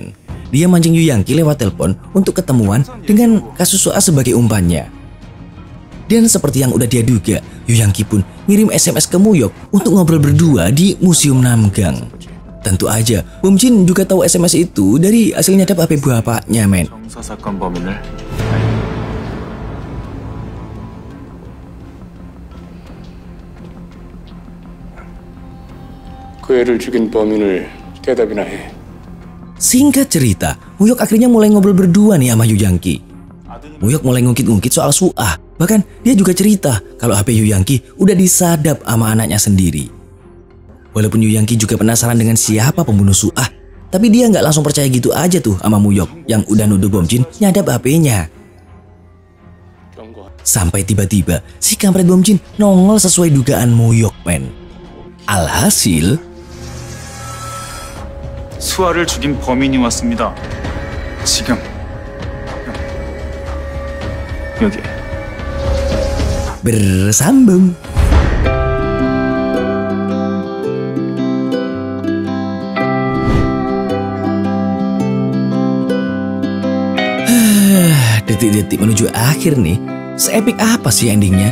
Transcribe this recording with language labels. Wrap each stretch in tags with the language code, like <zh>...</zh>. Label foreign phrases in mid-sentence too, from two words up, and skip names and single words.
<id>Dia mancing Yu Yang-ki lewat telepon untuk ketemuan dengan kasus Suah sebagai umpannya. Dan seperti yang udah dia duga, Yu Yang-ki pun ngirim SMS ke Muyok untuk ngobrol berdua di Museum Namgang. Tentu aja, Bom Jin juga tahu SMS itu dari hasil nyadap HP bapaknya, men.</id> <ko>형사 사건 범인을 그 애를 죽인 범인을 대답이나 해.</ko> <id>Singkat cerita, Muyok akhirnya mulai ngobrol berdua nih sama Yu Yang-ki. Muyok mulai ngungkit-ngungkit soal Suah. Bahkan dia juga cerita kalau HP Yu Yang-ki udah disadap sama anaknya sendiri. Walaupun Yu Yang-ki juga penasaran dengan siapa pembunuh Suah, tapi dia nggak langsung percaya gitu aja tuh sama Muyok yang udah nuduh Bom Jin nyadap HP-nya. Sampai tiba-tiba si kampret Bom Jin nongol sesuai dugaan Muyok, men. Alhasil,</id> <ko>수아를 죽인 범인이 왔습니다. 지금 여기.</ko> <id>bersambung. Detik-detik menuju akhir nih. Seepik apa sih endingnya?</id>